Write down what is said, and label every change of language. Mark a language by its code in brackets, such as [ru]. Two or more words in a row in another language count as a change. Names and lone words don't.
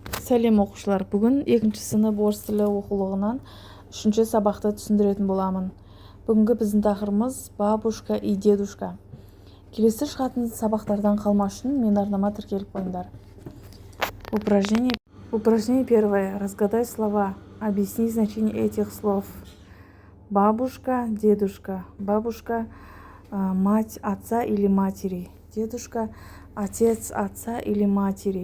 [kk] Сәлем оқушылар, бүгін 2-ші сынып орыс тілі оқулығынан 3-ші сабақты түсіндіретін боламын. Бүгінгі біздің тақырыбымыз [ru] бабушка и дедушка. [kk] Келесі шығатын сабақтардан қалмас үшін мен арнама тіркеліп қойыңдар. [ru] Упражнение первое. Разгадай слова. Объясни значение этих слов. Бабушка, дедушка. Бабушка – мать отца или матери. Дедушка – отец отца или матери.